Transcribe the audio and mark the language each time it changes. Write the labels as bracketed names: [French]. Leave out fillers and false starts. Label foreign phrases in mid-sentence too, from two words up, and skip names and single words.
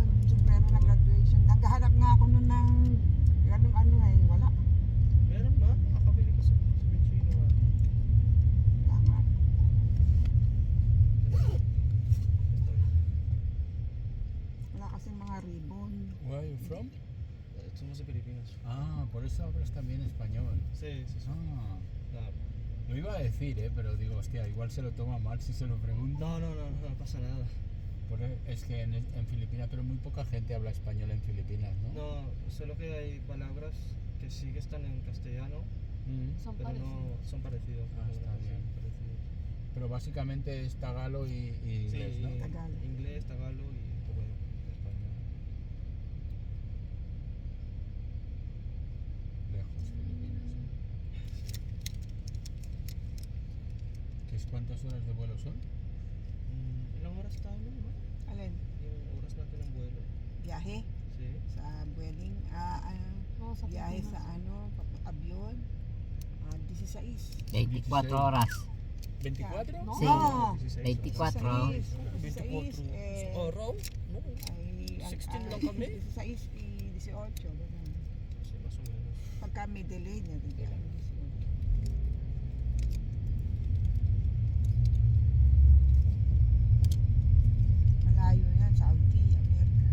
[Filipino] Sombrero na graduation. Naghahanap nga ako nun ng ganung ano wala. Meron ba? Nakakabili ka sa Michino. Tama. Wala kasing mga ribbon. [English] Where are you from? [Spanish] Somos de Filipinas. Ah, por eso hablas también español. Sí. Ah, No, lo iba a decir, pero digo, hostia, igual se lo toma mal si se lo pregunto. no pasa nada. Es que en Filipinas, pero muy poca gente habla español en Filipinas, ¿no? No, solo que hay palabras que sí que están en castellano, Son pero no parecidos. son parecidos. Ah, está Sí, bien. parecidos. Pero básicamente es tagalo y inglés, Sí, ¿no? Tagalog. inglés, tagalo y un poco de español. Lejos, Filipinas. ¿Cuántas horas de vuelo son? [Filipino] Ilang oras tayo no? Alin? Yung oras natin ng vuelo. Biyahe [Spanish] Sí. [Filipino] sa wedding, Oo, sa biyahe Pilipinas. sa avion, 16. 24 oras. 24? [Spanish] No. Sí. No, 24. 16, [Filipino] Araw? No. ay, 16 lang kami. 16 y 18, ganun. Kasi [Spanish] mas o menos. [Filipino] Pagka may delay niya, di ba? Malayo yan, Saudi, America.